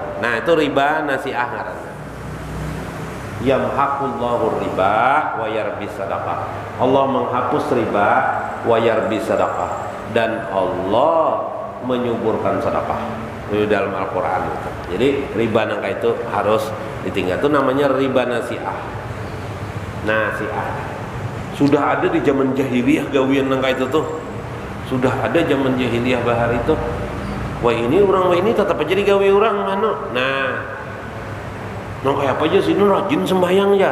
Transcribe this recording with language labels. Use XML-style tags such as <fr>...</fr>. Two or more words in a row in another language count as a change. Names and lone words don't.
<bjn>Nah itu riba nasi'ah ngaranna.</bjn> <ar>يمحق الله الربا ويربي الصدقات.</ar> <id>Allah menghapus riba</id> <ar>ويربي الصدقات,</ar> <id>dan Allah menyuburkan sedekah di dalam Al-Quran itu.</id> <bjn>Jadi riba nangka itu harus ditinggal. Itu namanya riba nasi'ah. Nasi'ah sudah ada di zaman jahiliyah gawian nangka itu tuh. Sudah ada zaman jahiliyah bahar itu. Wah ini orang wah ini tetap aja digawe orang mana. Nah, nong kayak apa aja sih rajin sembahyang ya.</bjn>